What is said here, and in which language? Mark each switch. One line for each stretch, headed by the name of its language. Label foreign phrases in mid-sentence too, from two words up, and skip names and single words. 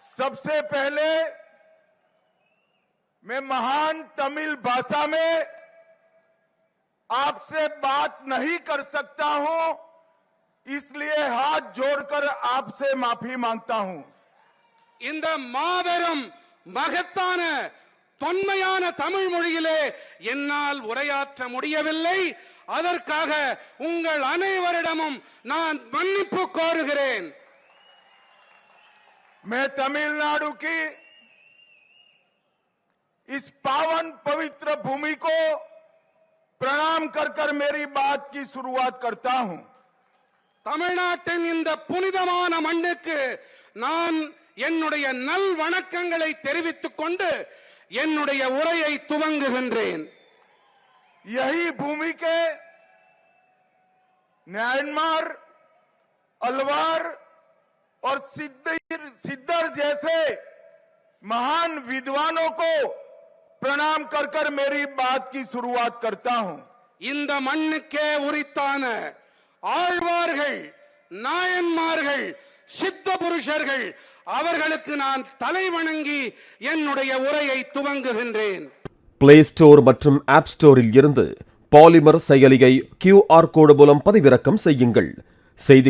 Hindi: सबसे पहले मैं महान तमिल भाषा में आपसे बात नहीं कर सकता हूं, इसलिए हाथ जोड़कर आपसे माफी मांगता हूं.
Tamil: இந்த மாபெரும் மகத்தான தொன்மையான தமிழ் மொழியிலே என்னால் உரையாற்ற முடியவில்லை. அதற்காக உங்கள் அனைவரிடமும் நான் மன்னிப்பு கோருகிறேன்.
Hindi: मैं तमिलनाडु की इस पावन पवित्र भूमि को प्रणाम कर कर मेरी बात की शुरुआत करता हूं.
Tamil: தமிழ்நாட்டின் இந்த புனிதமான மண்ணுக்கு நான் என்னுடைய நல் வணக்கங்களை தெரிவித்துக் கொண்டு என்னுடைய உரையை துவங்குகின்றேன்.
Hindi: यही भूमि के म्यांमार, अलवार और सिद्धर जैसे महान विद्वानों को प्रणाम कर कर मेरी बात की शुरुआत करता हूं.
Tamil: இந்த மண்ணுக்கே உரித்தான ஆழ்வார்கள், நாயன்மார்கள், சித்த புருஷர்கள் அவர்களுக்கு நான் தலை வணங்கி என்னுடைய உரையை துவங்குகின்றேன். பிளே ஸ்டோர் மற்றும் ஆப் ஸ்டோரில் இருந்து பாலிமர் செயலியை QR கோடு மூலம் பதிவிறக்கம் செய்யுங்கள்.